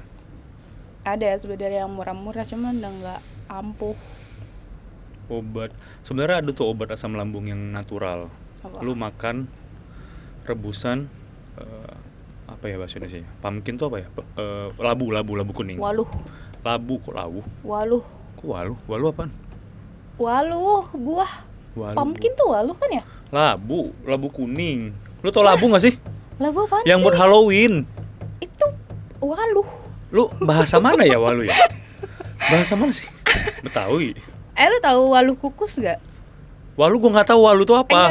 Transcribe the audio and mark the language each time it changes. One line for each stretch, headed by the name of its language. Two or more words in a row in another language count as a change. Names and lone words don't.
Indonesian: Ada sebenarnya yang murah-murah, cuman udah nggak ampuh. Obat sebenarnya ada tuh obat asam lambung yang natural. Apa? Lu makan rebusan apa ya bahasa Indonesia? Pumpkin tuh apa ya? Labu kuning. Waluh. Labu kok labu? Waluh. Kok waluh? Waluh apaan? Waluh, buah. Waluh. Pumpkin tuh waluh kan ya? Labu kuning. Lu tau labu nggak sih? Labu apaan Yang sih? buat Halloween. Itu waluh. Lu bahasa mana ya waluh ya? Bahasa mana sih? Betawi. Lu tahu waluh kukus gak? Waluh gua nggak tahu waluh itu apa.